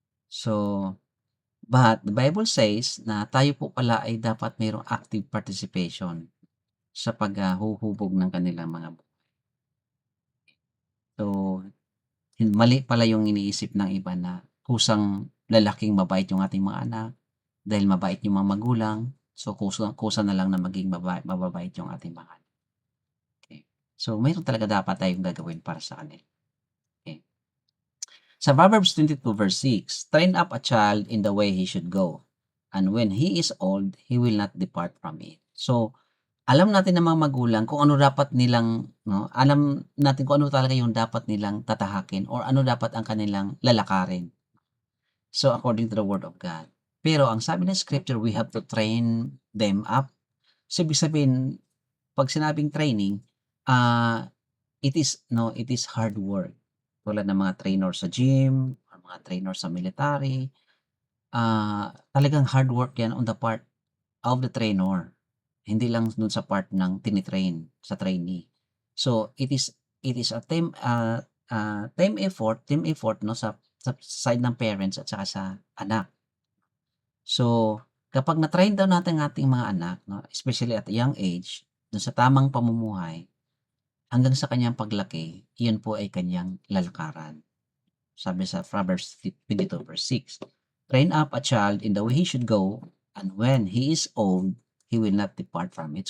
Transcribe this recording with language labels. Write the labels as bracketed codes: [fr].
[tl] So, but the Bible says na tayo po pala ay dapat mayroong active participation sa huhubog ng kanilang mga so, mali pala yung iniisip ng iba na kusang lalaking mabait yung ating mga anak, dahil mabait yung mga magulang, so kusa na lang na maging mababait yung ating mga anak, okey. So, mayroon talaga dapat tayong gagawin para sa kanila, okey. [en] Sa Proverbs 22 verse 6, "Train up a child in the way he should go, and when he is old, he will not depart from it." [tl] So, alam natin ng mga magulang kung ano dapat nilang 'no, alam natin kung ano talaga yung dapat nilang tatahakin or ano dapat ang kanilang lalakarin. [en] So, according to the word of God. [tl] Pero ang sabi ng scripture, [en] we have to train them up. [tl] So, ibig sabihin 'pag sinabing training, [en] it is hard work. [tl] Tulad ng mga trainer sa gym or mga trainer sa military, talagang hard work 'yan [en] on the part of the trainer. [tl] Hindi lang dun sa part ng sa trainee. [en] So, it is a team effort [tl] 'no, sa side ng parents at saka sa anak. So, kapag na-train daw natin ang ating mga anak 'no, especially [en] at a young age, [tl] dun sa tamang pamumuhay, hanggang sa kanyang paglaki, iyon po ay kanyang lalakaran. [en] Sabi sa Proverbs 22 verse 6, "Train up a child in the way he should go, and when he is old, he will not depart from it."